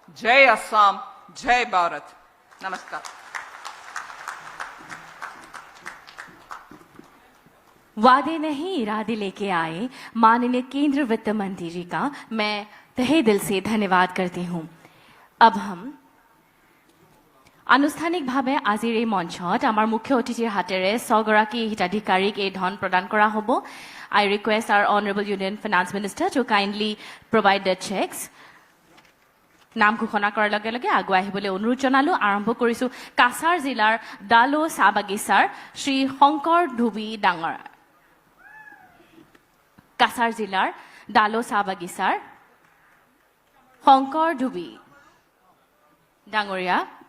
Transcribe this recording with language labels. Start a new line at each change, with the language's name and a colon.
Hindi: जय असम, जय भारत, नमस्कार। वादे नहीं इरादे लेके आए माननीय केंद्र वित्त मंत्री जी का मैं तहे दिल से धन्यवाद करती हूं। अब हम
Assamese: আনুষ্ঠানিকভাৱে আজিৰ এই মঞ্চত আমাৰ মুখ্য অতিথিৰ হাতেৰে 100 গৰাকী হিতাধিকাৰীক এই ধন প্ৰদান কৰা হ'ব।
English: I request our Honorable Union Finance Minister to kindly provide the checks.
Assamese: নাম ঘোষণা কৰাৰ লগে লগে আগুৱাই আহিবলৈ অনুৰোধ জনালো। আৰম্ভ কৰিছো কাছাৰ জিলাৰ ডালো চাহ বাগিচাৰ শ্ৰী শংকৰ ধুবি ডাঙৰ। কাছাৰ জিলাৰ ডালো চাহ বাগিচাৰ শংকৰ ধুবি ডাঙৰীয়া।